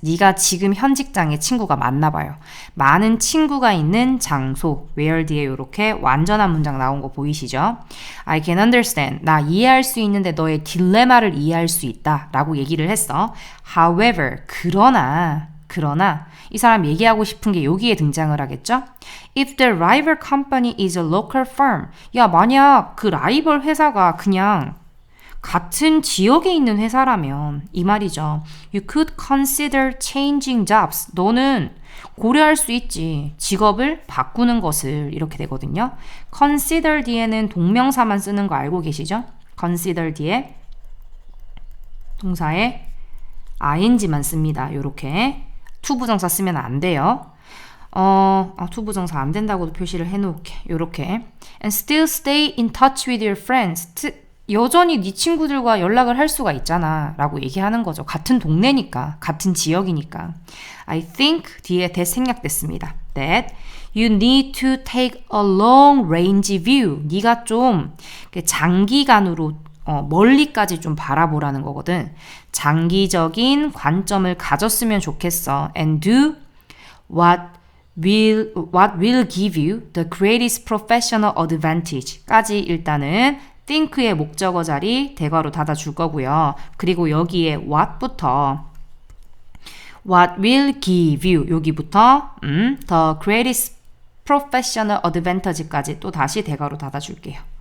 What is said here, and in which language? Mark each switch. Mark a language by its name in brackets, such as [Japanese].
[Korean] 네가 지금 현 직장에 친구가 많나 봐요. 많은 친구가 있는 장소. where 뒤에 이렇게 완전한 문장 나온 거 보이시죠? [English] I can understand. [Korean] 나 이해할 수 있는데 너의 딜레마를 이해할 수 있다. 라고 얘기를 했어. [English] However, [Korean] 그러나 이 사람 얘기하고 싶은 게 여기에 등장을 하겠죠? [English] If the rival company is a local firm. [Korean] 야, 만약 그 라이벌 회사가 그냥 같은 지역에 있는 회사라면 이 말이죠. [English] You could consider changing jobs. [Korean] 너는 고려할 수 있지. 직업을 바꾸는 것을 이렇게 되거든요. consider 뒤에는 동명사만 쓰는 거 알고 계시죠? consider 뒤에 동사에 ing만 씁니다. 요렇게. 투부정사 쓰면 안 돼요. 투부정사 안 된다고도 표시를 해놓을게. 요렇게. [English] And still stay in touch with your friends. [Korean] 여전히 네 친구들과 연락을 할 수가 있잖아. 라고 얘기하는 거죠. 같은 동네니까. 같은 지역이니까. [English] I think [Korean] 뒤에 [English] that [Korean] 생략됐습니다. [English] That you need to take a long range view. [Korean] 네가 좀 장기간으로 멀리까지 좀 바라보라는 거거든. 장기적인 관점을 가졌으면 좋겠어. [English] And do what will give you the greatest professional advantage. [Korean] 까지 일단은 think의 목적어 자리 대괄호 닫아줄 거고요. 그리고 여기에 what부터 [English] what will give you [Korean] 여기부터 [English] the greatest professional advantage [Korean] 까지 또 다시 대괄호 닫아줄게요.